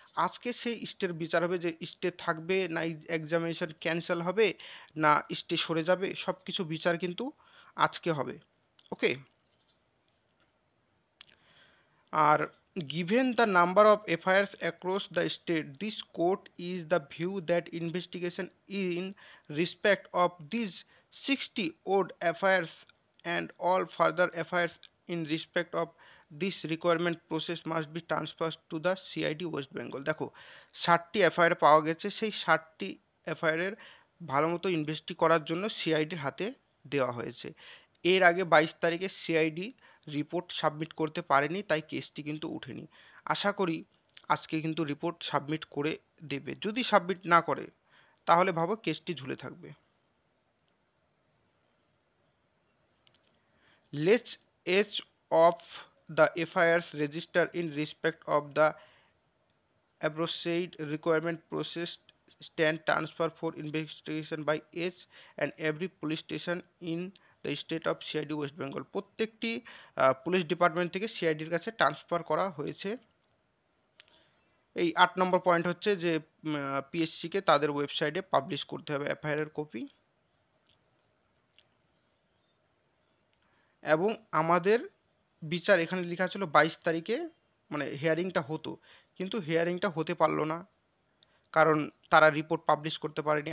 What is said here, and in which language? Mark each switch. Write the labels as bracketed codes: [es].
[bn] আজকে সেই স্টের বিচার হবে যে স্টে থাকবে না এক্সামিনেশন ক্যান্সেল হবে না স্টে সরে যাবে, সব কিছু বিচার কিন্তু আজকে হবে। ওকে। [en] আর given the number of FIRs across the state, this court is the view that investigation in respect of these 60 odd FIRs and all further FIRs in respect of this requirement process must be transferred to the CID West Bengal. [bn] দেখো 60টি FIR পাওয়া গেছে, সেই 60টি এফআইআরের ভালো মতো ইনভেস্টি করার জন্য সিআইডির হাতে দেওয়া হয়েছে। এর আগে 22 তারিখে সিআইডি রিপোর্ট সাবমিট করতে পারেনি, তাই কেসটি কিন্তু উঠেনি। আশা করি আজকে কিন্তু রিপোর্ট সাবমিট করে দেবে। যদি সাবমিট না করে তাহলে ভাবো কেসটি ঝুলে থাকবে। [en] Let's as of the FIRs register in respect of the aforesaid requirement process stand transfer for investigation by each and every police station in the state of CID West Bengal. [bn] প্রত্যেকটি পুলিশ ডিপার্টমেন্ট থেকে সিআইডির কাছে transfer করা হয়েছে। এই 8 নম্বর point হচ্ছে যে পিএসসিকে তাদের ওয়েবসাইটে পাবলিশ করতে হবে এফআইআর কপি। এবং আমাদের বিচার এখানে লেখা ছিল 22 তারিখে মানে হিয়ারিংটা হতো, কিন্তু হিয়ারিংটা হতে পারলো না, কারণ তারা রিপোর্ট পাবলিশ করতে পারেনি।